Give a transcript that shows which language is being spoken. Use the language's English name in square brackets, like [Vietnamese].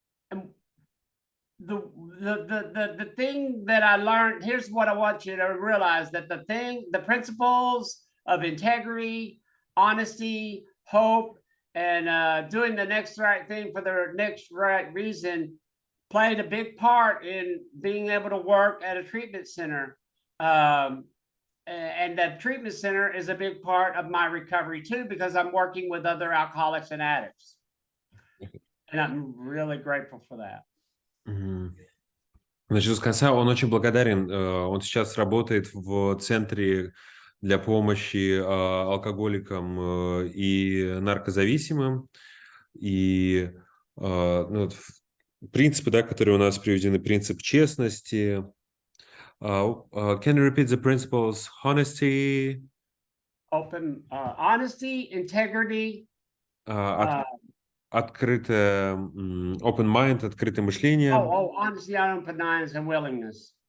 [English] And the thing that I learned, here's what I want you to realize, that the principles of integrity, honesty, hope, and doing the next right thing for the next right reason played a big part in being able to work at a treatment center and the treatment center is a big part of my recovery too, because I'm working with other alcoholics and addicts. And I'm really grateful for that. [Russian] Начну с конца. Он очень благодарен. Он сейчас работает в центре для помощи алкоголикам и наркозависимым. И ну, принципы, да, которые у нас приведены, принцип честности. [English] Can you repeat the principles? Honesty. Honesty, integrity. [Russian] Открытое, [English] open mind, [Russian] открытое мышление. [English] Honesty, open minds, and willingness.